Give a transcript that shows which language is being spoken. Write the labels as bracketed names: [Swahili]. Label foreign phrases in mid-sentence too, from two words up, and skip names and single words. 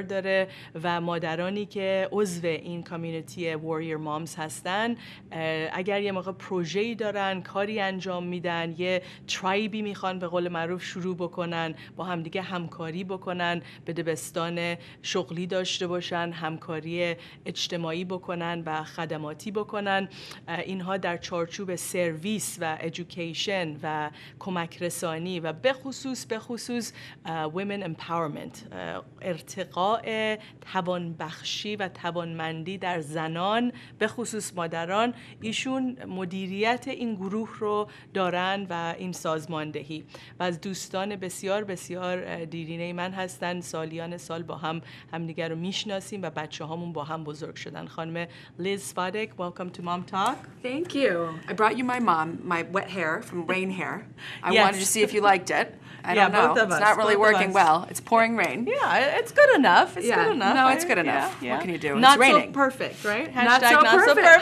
[Persian] داره و مادرانی که عضو این کامیونیتی Warrior Moms هستن اگر یه موقع پروژه‌ای دارن، کاری انجام میدن، یه ترایبی میخوان به قول معروف شروع بکنن، با همدیگه همکاری بکنن، بدبستان شغلی داشته باشن، همکاری اجتماعی بکنن و خدماتی بکنن، اینها در چارچوب سرویس و ایژوکیشن و کمک رسانی و به خصوص [English] women empowerment، [Persian] ارتقاء توانبخشی و توانمندی در زنان به خصوص مادران، ایشون مدیریت این گروه رو دارن و این سازماندهی و از دوستان بسیار بسیار دیرینه من هستن. سالیان سال با هم همدیگر رو میشناسیم و بچه هامون با هم بزرگ شدن. خانم لیز سپادک, [English] welcome to Mom Talk. Thank you. I brought you my mom, my wet hair from rain hair. I Yes. wanted to see if you liked it. I don't know. Both of us. It's not really Both of working us. well. It's pouring rain. Yeah, it's good enough. It's good enough. No, it's good enough. What can you do? Not It's raining. so perfect, right? Not so not perfect. so perfect.